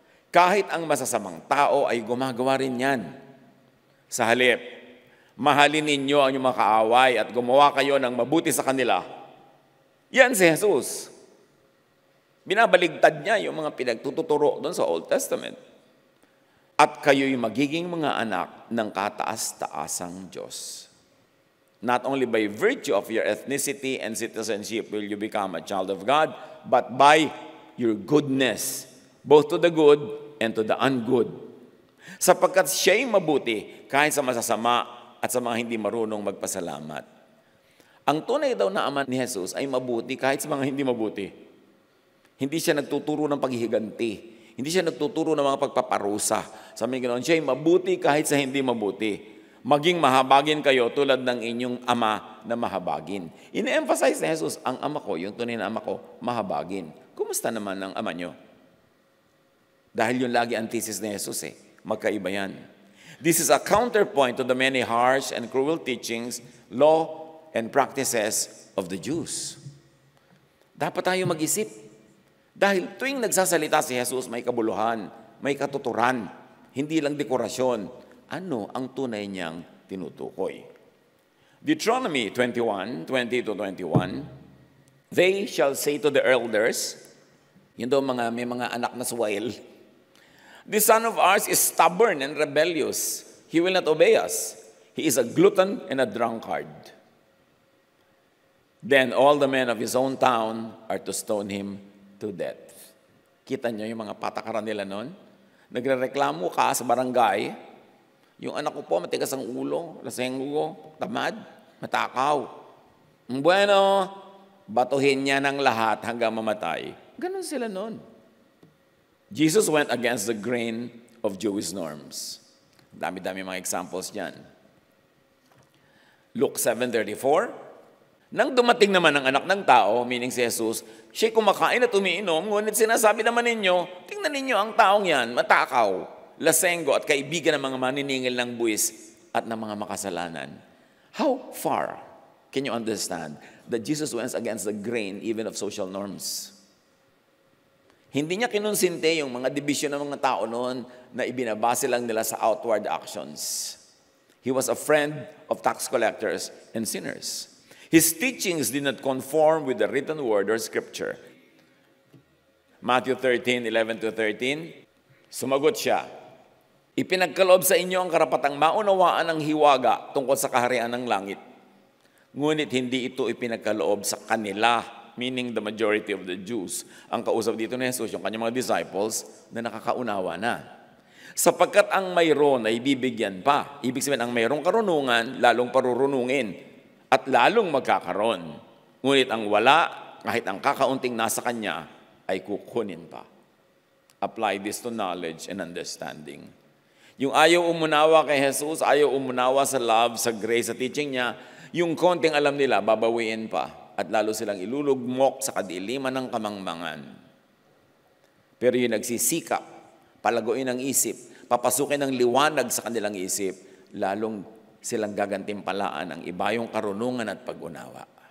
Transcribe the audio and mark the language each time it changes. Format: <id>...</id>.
<tl>Kahit ang masasamang tao ay gumagawa rin yan. Sa halip, mahalin ninyo ang inyong mga kaaway at gumawa kayo ng mabuti sa kanila. Yan si Jesus. Binabaligtad niya yung mga pinagtuturo doon sa Old Testament. At kayo'y magiging mga anak ng kataas-taasang Diyos.</tl> <en>Not only by virtue of your ethnicity and citizenship will you become a child of God, but by your goodness, both to the good and to the ungood.</en> <tl>Sapagkat siya'y mabuti kahit sa masasama at sa mga hindi marunong magpasalamat. Ang tunay daw na ama ni Jesus ay mabuti kahit sa mga hindi mabuti. Hindi siya nagtuturo ng paghihiganti. Hindi siya nagtuturo ng mga pagpaparusa. Sabi ganoon, siya ay mabuti kahit sa hindi mabuti. Maging mahabagin kayo tulad ng inyong ama na mahabagin. Ine-emphasize ni Jesus, ang ama ko, yung tunay na ama ko, mahabagin. Kumusta naman ang ama nyo? Dahil yung lagi antithesis ni Jesus magkaiba yan.</tl> <en>This is a counterpoint to the many harsh and cruel teachings, law, and practices of the Jews.</en> <tl>Dapat tayo mag-isip. Dahil tuwing nagsasalita si Jesus, may kabuluhan, may katuturan, hindi lang dekorasyon. Ano ang tunay niyang tinutukoy?</tl> <en>Deuteronomy 21:20 to 21, they shall say to the elders,</en> <tl>yun daw may mga anak na suwail,</tl> <en>this son of ours is stubborn and rebellious. He will not obey us. He is a glutton and a drunkard. Then all the men of his own town are to stone him to death.</en> <tl>Kita niyo yung mga patakaran nila noon? Nagrereklamo ka sa barangay, yung anak ko po matigas ang ulo, lasenggo, tamad, matakaw. Bueno, batuhin niya ng lahat hanggang mamatay. Ganon sila noon.</tl> <en>Jesus went against the grain of Jewish norms.</en> <tl>Dami-dami mga examples diyan. Luke 7:34, nang dumating naman ang anak ng tao, meaning si Jesus, siya'y kumakain at umiinom, ngunit sinasabi naman ninyo, tingnan ninyo ang taong yan, matakaw, lasenggo at kaibigan ng mga maniningil ng buwis at ng mga makasalanan.</tl> <en>How far can you understand that Jesus went against the grain even of social norms?</en> <tl>Hindi niya kinonsinte yung mga division ng mga tao noon na ibinabase lang nila sa outward actions.</tl> <en>He was a friend of tax collectors and sinners. His teachings did not conform with the written word or scripture.</en> <tl>Matthew 13:11-13, sumagot siya, ipinagkaloob sa inyo ang karapatang maunawaan ang hiwaga tungkol sa kaharian ng langit. Ngunit hindi ito ipinagkaloob sa kanila,</tl> <en>meaning the majority of the Jews.</en> <tl>Ang kausap dito ni Jesus, yung kanyang mga disciples, na nakakaunawa na. Sapagkat ang mayroon ay bibigyan pa. Ibig sabihin, ang mayroong karunungan, lalong parurunungin at lalong magkakaroon. Ngunit ang wala, kahit ang kakaunting nasa kanya, ay kukunin pa.</tl> <en>Apply this to knowledge and understanding.</en> <tl>Yung ayaw umunawa kay Jesus, ayaw umunawa sa love, sa grace, sa teaching niya, yung konting alam nila, babawiin pa. At lalo silang ilulugmok sa kadiliman ng kamangmangan. Pero yung nagsisikap, palaguin ang isip, papasukin ng liwanag sa kanilang isip, lalong silang gagantimpalaan ang ibayong karunungan at pag-unawa.</tl>